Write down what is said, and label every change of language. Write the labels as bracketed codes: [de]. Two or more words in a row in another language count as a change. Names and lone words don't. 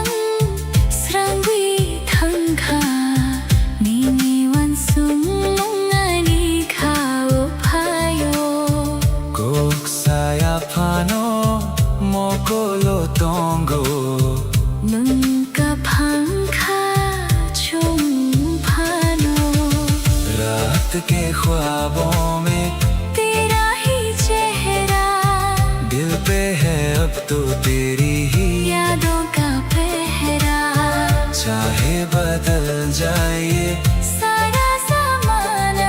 [trp] srangwi thangkha nini wansum ngani khao phayo. kok saya phano mokolo tongo, Nunca phangkha chung phano. [hi] रात के ख्वाबों में तेरा ही चेहरा, दिल पे है अब तो तेरी ही यादों का पहरा। चाहे बदल जाए सारा ज़माना,